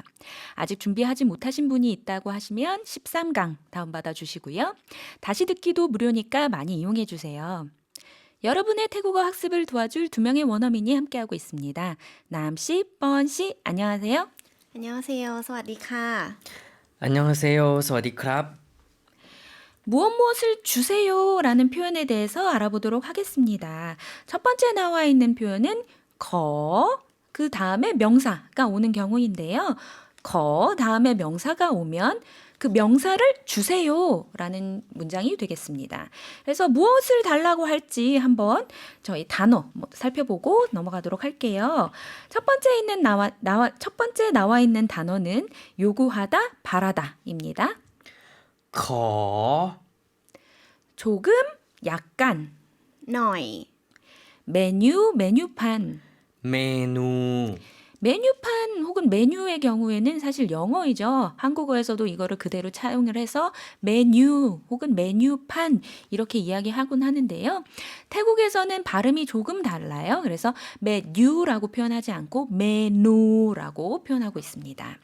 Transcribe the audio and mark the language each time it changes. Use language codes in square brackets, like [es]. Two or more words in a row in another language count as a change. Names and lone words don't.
[ko] 아직 준비하지 못하신 분이 있다고 하시면 13강 다운받아 주시고요. 다시 듣기도 무료니까 많이 이용해 주세요. 여러분의 태국어 학습을 도와줄 두 명의 원어민이 함께하고 있습니다. 남씨, 뻔씨, 안녕하세요. 안녕하세요. [th] สวัสดีค่ะ [ko] 안녕하세요. [th] สวัสดีครับ [ko] 무엇무엇을 주세요 라는 표현에 대해서 알아보도록 하겠습니다. 첫 번째 나와 있는 표현은 그 다음에 명사가 오는 경우인데요. 다음에 명사가 오면 그 명사를 주세요 라는 문장이 되겠습니다. 그래서 무엇을 달라고 할지 한번 저희 단어 살펴보고 넘어가도록 할게요. 첫 번째 나와 있는 단어는 요구하다, 바라다입니다. [th] ขอ [ko] 조금, 약간, [th] หน่อย [ko] 메뉴판. [th] เมนู [ko] 메뉴판 혹은 메뉴의 경우에는 사실 영어이죠. 한국어에서도 이거를 그대로 차용을 해서 메뉴 혹은 메뉴판 이렇게 이야기하곤 하는데요. 태국에서는 발음이 조금 달라요. 그래서 메뉴라고 표현하지 않고 메누라고 표현하고 있습니다.